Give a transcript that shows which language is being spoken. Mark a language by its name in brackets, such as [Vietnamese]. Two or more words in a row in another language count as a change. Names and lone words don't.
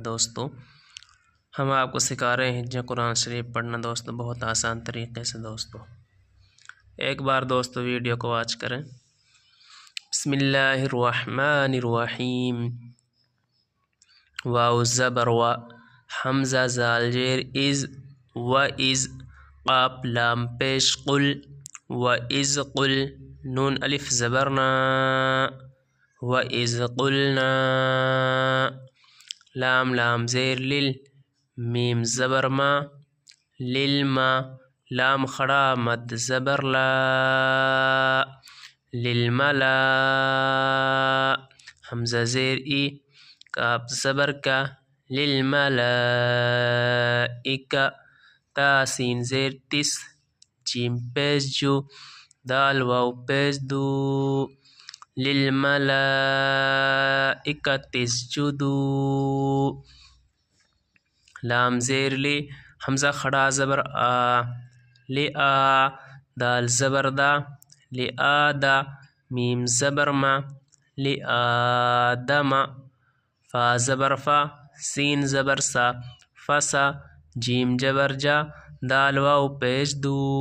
[Urdu] دوستو ہم آپ کو سکھا رہے ہیں جو قرآن شریف پڑھنا دوستو بہت آسان طریقے سے۔ دوستو ایک بار دوستو ویڈیو کو واچ کریں۔ [Arabic] بسم اللہ الرحمن الرحیم۔ [Urdu] واو زبر و، حمزہ زال زیر از، و از، قاف لام پیش قل، [Arabic] وَإِذْ قُلْ [Urdu] نون الف زبرنا، [Arabic] وَإِذْ قُلْنَا، [Urdu] لام لام زیر لل، میم زبر ما، للما، لام خڑا مد زبر لا، للملا، حمزہ زیر ای، کاف زبر کا، للملائکہ، تا سین زیر تس، جیم پیش جو، دال واو پیش دو، [Arabic] للملائکۃ اسجدوا، [Urdu] لام زیر لی، حمزہ کھڑا زبر آ، لآ، دال زبر دا، لآدا، میم زبر ما، لآدم، فا زبر فا، سین زبر سا، فسا، جیم جبر جا، دال واو پیش دو،